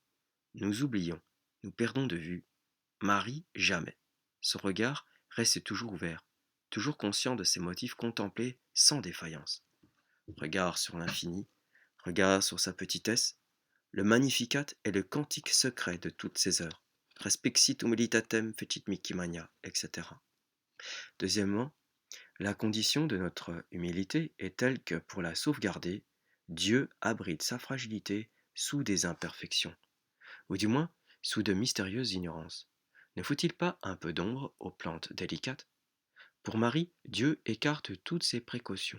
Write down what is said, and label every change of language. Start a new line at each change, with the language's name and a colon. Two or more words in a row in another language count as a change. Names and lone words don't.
French: Nous oublions, nous perdons de vue. Marie, jamais. Son regard reste toujours ouvert, toujours conscient de ses motifs contemplés sans défaillance. Regard sur l'infini, regard sur sa petitesse. Le Magnificat est le cantique secret de toutes ses œuvres.
Latin: Respexit humilitatem fecit mihi magna,
French: etc. Deuxièmement, la condition de notre humilité est telle que, pour la sauvegarder, Dieu abrite sa fragilité sous des imperfections, ou du moins sous de mystérieuses ignorances. Ne faut-il pas un peu d'ombre aux plantes délicates? Pour Marie, Dieu écarte toutes ces précautions.